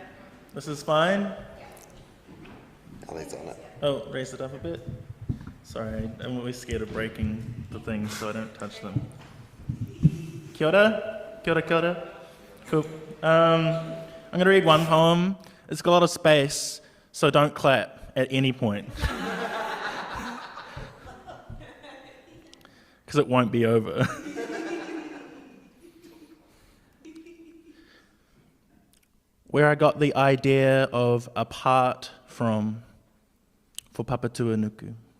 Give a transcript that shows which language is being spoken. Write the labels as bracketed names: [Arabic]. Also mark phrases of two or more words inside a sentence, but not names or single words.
[English] This is fine? Ali's on it. Oh, raise it up a bit. Sorry, I'm always scared of breaking the things, so I don't touch them. [Māori] Kia ora? Kia ora, kia ora. [English] Cool. I'm going to read one poem. It's got a lot of space, so don't clap at any point. because it won't be over. Where I got the idea of apart from for Papatuanuku.